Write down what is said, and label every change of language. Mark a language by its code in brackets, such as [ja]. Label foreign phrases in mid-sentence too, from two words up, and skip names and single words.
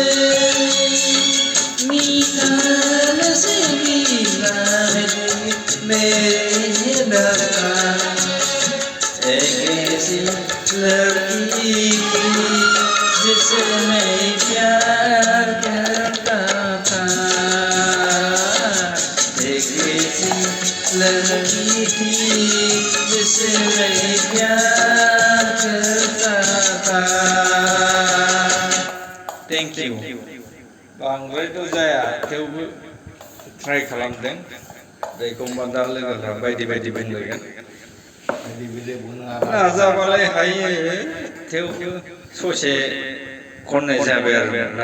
[hi] मीठा से मीठा है मेरे दर्द, एक ऐसी लड़की थी जिसे मैं प्यार करता था, एक ऐसी लड़की थी जिसे मैं प्यार करता था। [en] Thank you. [brx] बांद्रायथ' जाया थेवबो ट्राइ खालामदों। दैखौ बादाल लोगोफ्रा बायदि बायदि बुंलायगोन, बायदि बायदि बुङो। नाजाबालाय हायो, थेवबो ससे खननाय जाबाय आरो ना।